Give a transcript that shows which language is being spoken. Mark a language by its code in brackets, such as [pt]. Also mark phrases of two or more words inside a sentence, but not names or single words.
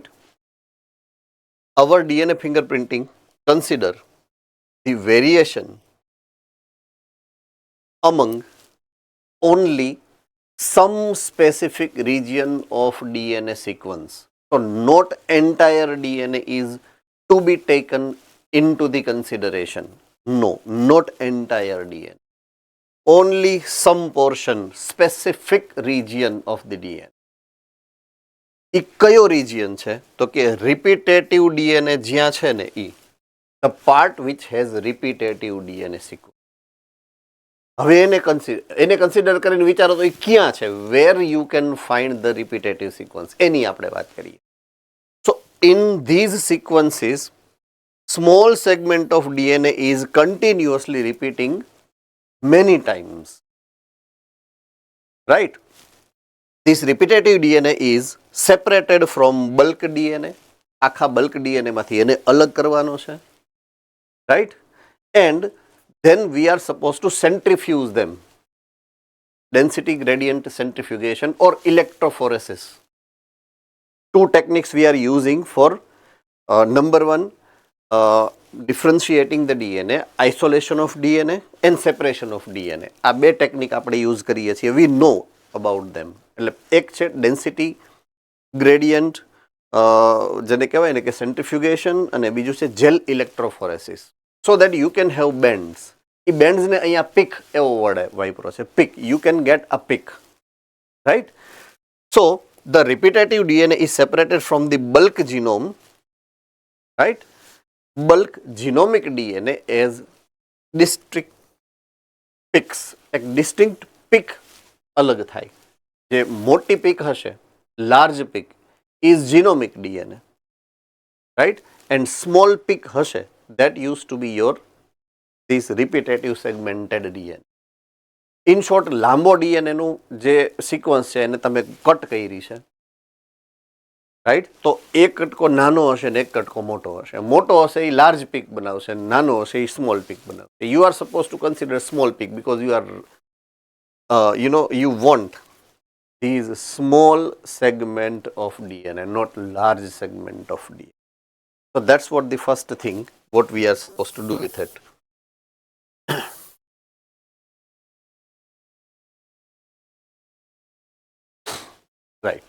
[en] Our DNA fingerprinting consider the variation among only some specific region of DNA sequence. So not entire DNA is to be taken into the consideration. No, not entire DNA. Only some portion, specific region of the DNA. [gu] એ કયો રિજિયન છે, તો કે [en] repetitive DNA [gu] જ્યાં છે ને, [en] the part which has repetitive DNA sequence. [gu] હવે એને કન્સિડર કરીને વિચારો તો એ ક્યાં છે, [en] where you can find the repetitive sequence, [gu] એની આપણે વાત કરીએ. [en] So in these sequences, small segment of DNA is continuously repeating many times, right. This repetitive DNA is separated from bulk DNA. [gu] આખા [en] bulk DNA [gu] માંથી એને અલગ કરવાનો છે, [en] right, and then we are supposed to centrifuge them, density gradient centrifugation or electrophoresis. 2 techniques we are using for number 1, differentiating the DNA, isolation of DNA and separation of DNA. [gu] આ બે ટેકનિક આપણે યુઝ કરીએ છીએ, [en] we know about them. [gu] એટલે એક છે [en] density gradient, [gu] જેને કહેવાય ને કે સેન્ટ્રીફ્યુગેશન, અને બીજું છે [en] gel electrophoresis, so that you can have bands. [gu] એ બેન્ડ્સને અહીંયા પિક એવો વર્ડ વાપરો છે, પિક, [en] you can get a peak, right. સો the repetitive DNA is separated from the bulk genome, right? Bulk genomic DNA as distinct peaks. [gu] એક [en] distinct peak [gu] અલગ થાય. જે મોટી પીક હશે, [en] large peak is genomic DNA, right? And small peak હશે, that used to be your this repetitive segmented DNA. In short, [gu] લાંબો DNA નું જે સિક્વન્સ છે એને તમે કટ કરી છે, રાઈટ? તો એક કટકો નાનો હશે ને એક કટકો મોટો હશે. મોટો હશે એ [en] large peak [gu] બનાવશે, નાનો હશે એ [en] small peak [gu] બનાવશે. [en] you are suppose to consider small peak because you are you want these small segment of DNA, not large segment of DNA. So that's what the first thing what we are supposed to do with it. Right.